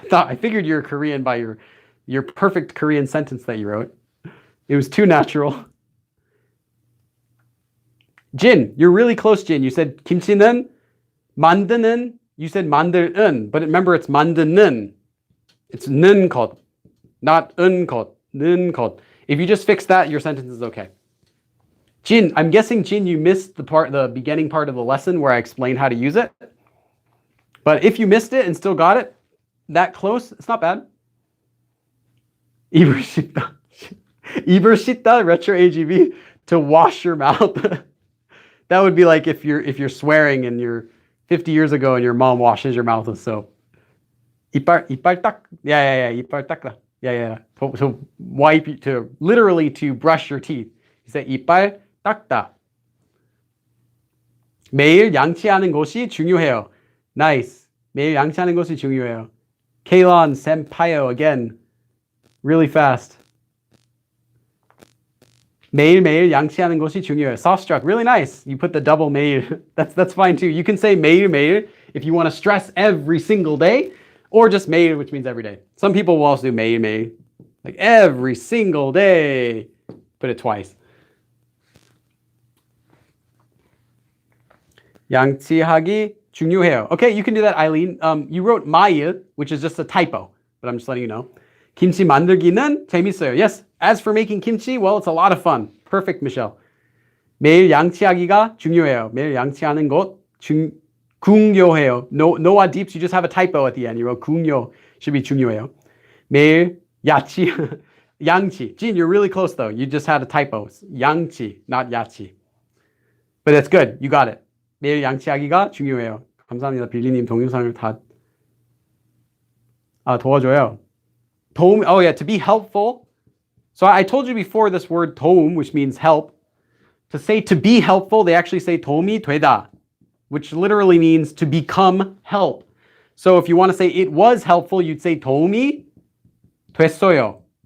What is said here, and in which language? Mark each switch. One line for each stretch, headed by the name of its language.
English: I figured you're Korean by your perfect Korean sentence that you wrote. It was too natural. Jin, you're really close, Jin. You said
Korean: 김치는 만드는.
English: You said 만들은, but remember it's 만드는. It's 는 것, not 은 것, 는 것. If you just fix that, your sentence is okay. Jin, I'm guessing, Jin, you missed the beginning part of the lesson where I explained how to use it. But if you missed it and still got it, that close, it's not bad.
Korean: 입을 씻다. 입을 씻다,
English: retro AGV, to wash your mouth. That would be like if you're swearing and you're 50 years ago and your mom washes your mouth with soap.
Korean: 이빨 닦. Yeah. 이빨 닦다. Yeah.
English: So wipe, literally to brush your teeth. You say
Korean: 이빨 닦다. 매일 양치하는 것이 중요해요.
English: Nice.
Korean: 매일 양치하는 것이 중요해요.
English: Kaylon Senpayo again. Really fast.
Korean: 매일매일 양치하는 것이 중요해요.
English: Softstruck, really nice. You put the double 매일. That's fine too. You can say 매일매일 if you want to stress every single day, or just 매일, which means every day. Some people will also do 매일매일, like every single day. Put it twice.
Korean: 양치하기 중요해요.
English: Okay, you can do that, Eileen. You wrote 마일, which is just a typo, but I'm just letting you know.
Korean: 김치 만들기는 재밌어요.
English: Yes, as for making kimchi, well, it's a lot of fun. Perfect, Michelle.
Korean: 매일 양치하기가 중요해요. 매일 양치하는 것 중요해요.
English: No deeps, you just have a typo at the end. You wrote 중요, should be 중요해요.
Korean: 매일 야치, 양치.
English: Gene, you're really close though. You just had a typo. 양치, not 야치. But it's good. You got it.
Korean: 매일 양치하기가 중요해요. 감사합니다. 빌리님 동영상을 다 도와줘요.
English: 도움, to be helpful. So I told you before this word 도움, which means help. To say to be helpful, they actually say
Korean: 도움이 되다,
English: which literally means to become help. So if you want to say it was helpful, you'd say
Korean: 도움이 됐어요.